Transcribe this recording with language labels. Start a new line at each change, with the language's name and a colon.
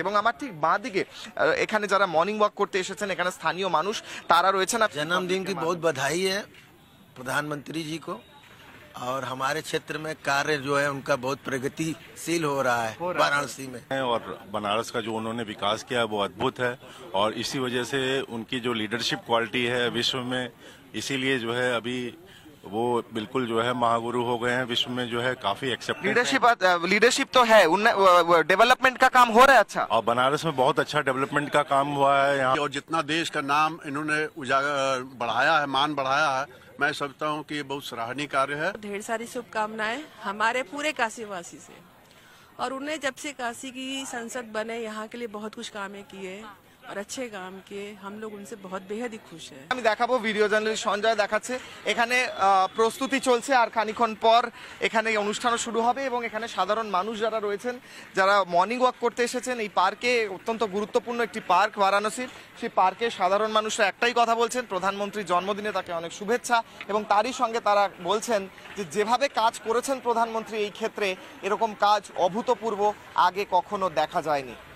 Bangla: এবং আমার ঠিক বাঁ দিকে এখানে যারা মর্নিং ওয়াক করতে এসেছেন, এখানে স্থানীয় মানুষ তারা রয়েছেন।
Hindi: जन्मदिन की बहुत बधाई है प्रधानमंत्री जी को। और हमारे क्षेत्र में कार्य जो है उनका बहुत प्रगतिशील हो रहा है वाराणसी में। और बनारस का जो उन्होंने विकास किया वो अद्भुत है और इसी वजह से उनकी जो लीडरशिप क्वालिटी है विश्व में, इसीलिए जो है अभी वो बिल्कुल जो है महागुरु हो गए हैं विश्व में, जो है काफी एक्सेप्टेड। लीडरशिप तो है, डेवलपमेंट का काम हो रहा है अच्छा, और बनारस में बहुत अच्छा डेवलपमेंट का काम हुआ है यहाँ। और जितना देश का नाम इन्होंने उजागर बढ़ाया है, मान बढ़ाया है, मैं समझता हूँ कि ये बहुत सराहनीय कार्य है। ढेर सारी शुभकामनाएं हमारे पूरे काशीवासी से, और उन्हें जब से काशी की संसद बने यहाँ के लिए बहुत कुछ कामें किए और अच्छे काम किए, हम लोग उनसे बहुत बेहद ही खुश हैं।
Bangla: আমি দেখাবো ভিডিও জার্নালিস্ট সঞ্জয় দেখাচ্ছে এখানে প্রস্তুতি চলছে আর খানিক্ষণ পর এখানে অনুষ্ঠানও শুরু হবে এবং এখানে সাধারণ মানুষ যারা রয়েছেন, যারা মর্নিং ওয়াক করতে এসেছেন এই পার্কে, অত্যন্ত গুরুত্বপূর্ণ একটি পার্ক বারাণসীর, সেই পার্কে সাধারণ মানুষরা একটাই কথা বলছেন, প্রধানমন্ত্রীর জন্মদিনে তাকে অনেক শুভেচ্ছা এবং তারই সঙ্গে তারা বলছেন যে যেভাবে কাজ করেছেন প্রধানমন্ত্রী এই ক্ষেত্রে এরকম কাজ অভূতপূর্ব আগে কখনো দেখা যায়নি।